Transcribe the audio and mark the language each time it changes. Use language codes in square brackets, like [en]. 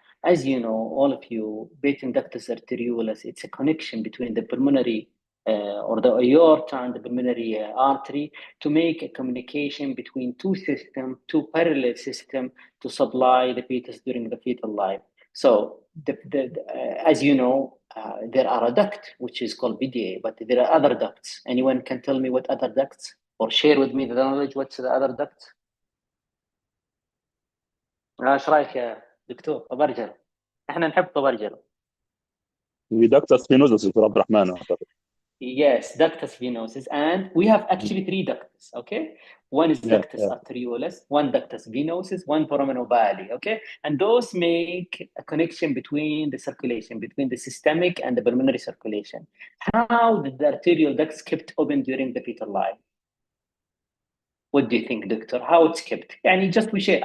[en] As you know, all of you, patent ductus arteriosus, it's a connection between the pulmonary or the aorta and the pulmonary artery to make a communication between two parallel systems to supply the fetus during the fetal life. So, as you know, there are a duct which is called PDA, but there are other ducts. Anyone can tell me what other ducts, or share with me the knowledge? What's the other ducts? [ar] ايش رايك يا دكتور طبرجل؟ احنا نحب طبرجل. ductus venosus دكتور عبد الرحمن. [en] Yes, ductus venosus, and we have actually 3 ducts. Okay, One is Yeah, ductus yeah. arteriosus, one ductus venosus, one foramen ovale, okay? And those make a connection between the circulation, between the systemic and the pulmonary circulation. How did the arterial ducts kept open during the fetal life? What do you think, doctor? How it's kept? And just we share.